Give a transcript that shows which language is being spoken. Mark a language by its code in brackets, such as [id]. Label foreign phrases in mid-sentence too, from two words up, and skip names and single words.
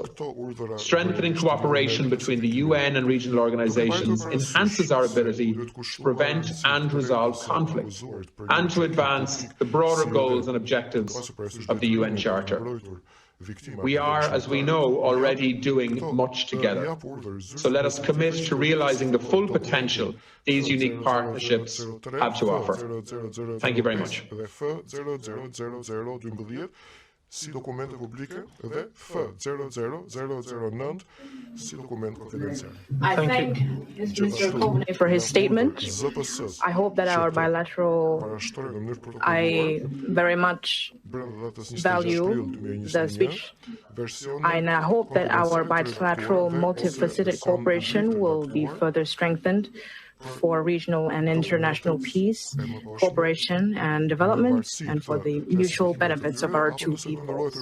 [en] Strengthening cooperation between the UN and regional organisations enhances our ability to prevent and resolve conflict and to advance the broader goals and objectives of the UN Charter. We are, as we know, already doing much together. So let us commit to realising the full potential these unique partnerships have to offer. Thank you very much. [sq] Si dokumenti publike dhe F00009 si dokumenti konfidencial. [en] I thank Mr. Kovne for his statement. I hope that our bilateral, I very much value the speech. And I hope that our bilateral multifaceted cooperation will be further strengthened for regional and international peace, cooperation and development, and for the mutual benefits of our two peoples.